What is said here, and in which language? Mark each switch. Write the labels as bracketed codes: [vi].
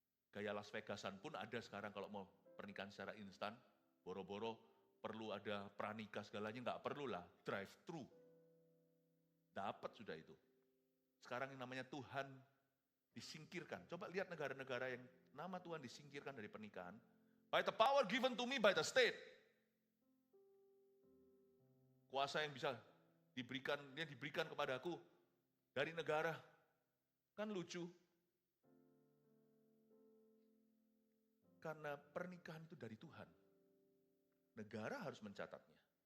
[id] Gaya Las Vegasan pun ada sekarang kalau mau pernikahan secara instan, boro-boro perlu ada pranikah segalanya, nggak perlu lah, drive thru. Dapat sudah itu. Sekarang yang namanya Tuhan disingkirkan. Coba lihat negara-negara yang nama Tuhan disingkirkan dari pernikahan. [en] By the power given to me by the state. [id] Kuasa yang bisa diberikan kepadaku dari negara. Kan lucu. Karena pernikahan itu dari Tuhan. Negara harus mencatatnya.